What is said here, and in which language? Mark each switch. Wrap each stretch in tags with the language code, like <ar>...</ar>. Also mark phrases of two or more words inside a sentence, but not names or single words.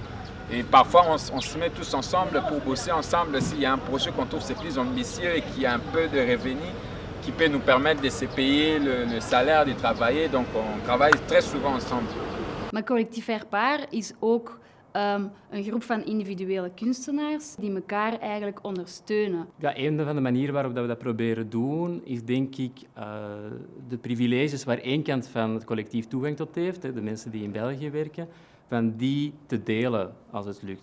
<fr>Et parfois, on se met tous ensemble pour bosser ensemble s'il y a un projet qu'on trouve c'est plus ambitieux et qui a un peu de revenus qui peut nous permettre de se payer le salaire de travailler. Donc, on travaille très souvent ensemble.</fr> <nl>Maar Collectief Faire-Part is ook een groep van individuele kunstenaars die elkaar eigenlijk ondersteunen. Ja, een van de manieren waarop we dat proberen doen, is denk ik de privileges waar één kant van het collectief toegang tot heeft, de mensen die in België werken, van die te delen als het lukt.</nl>